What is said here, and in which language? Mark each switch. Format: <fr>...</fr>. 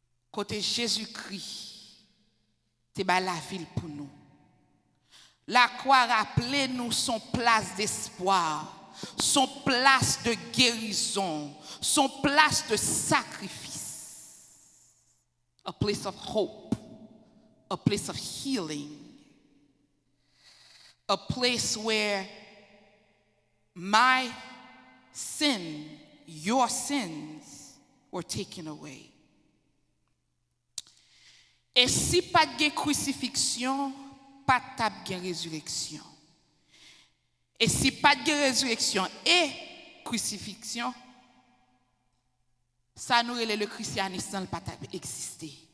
<fr>Côté Jésus-Christ, c'est la ville pour nous. La croix rappelle nous son place d'espoir, son place de guérison, son place de sacrifice.</fr> <en>A place of hope, a place of healing, a place where my sin, your sins were taken away.</en> <fr>Et si pas de crucifixion, pas de résurrection. Et si pas de résurrection et crucifixion, ça nous relève le christianisme ne pas exister.</fr>